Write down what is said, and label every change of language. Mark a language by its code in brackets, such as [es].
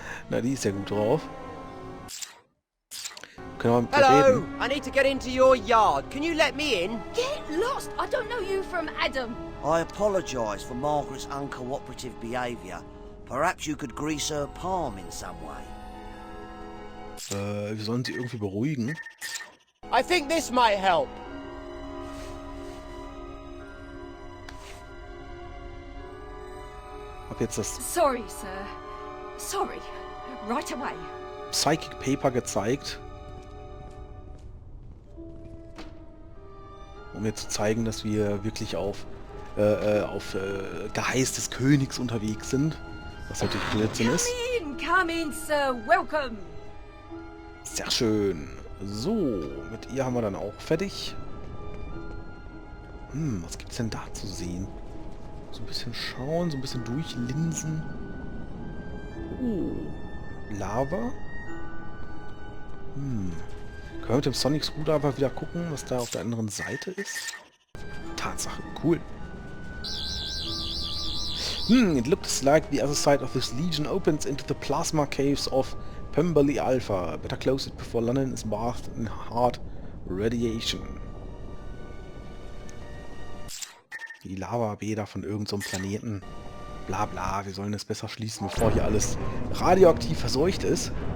[de] Na, die ist ja gut drauf. Können wir mit [en] Hello, [de] reden? [en] I need to get into your yard. Can you let me in? Get lost. I don't know you from Adam. I apologise for Margaret's uncooperative behaviour. Perhaps you could grease her palm in some way. [de] Wir sollen sie irgendwie beruhigen. [en] I think this might help. [de] Hab jetzt das [en] Sorry, sir. Sorry. Right away. [de] Psychic Paper gezeigt. Um mir zu zeigen, dass wir wirklich auf Geheiß des Königs unterwegs sind. Was natürlich Blödsinn ist. [en] Come in, sir. Welcome. [de] Sehr schön. So, mit ihr haben wir dann auch fertig. Was gibt's denn da zu sehen? So ein bisschen schauen, so ein bisschen durchlinsen. Lava. Können wir mit dem Sonic Screwdriver wieder gucken, was da auf der anderen Seite ist? Tatsache, cool. [en] It looks like the other side of this legion opens into the plasma caves of Pemberley Alpha. Better close it before London is bathed in hard radiation. [de] Die Lavabäder von irgendeinem Planeten. Bla bla, wir sollen es besser schließen, bevor hier alles radioaktiv verseucht ist.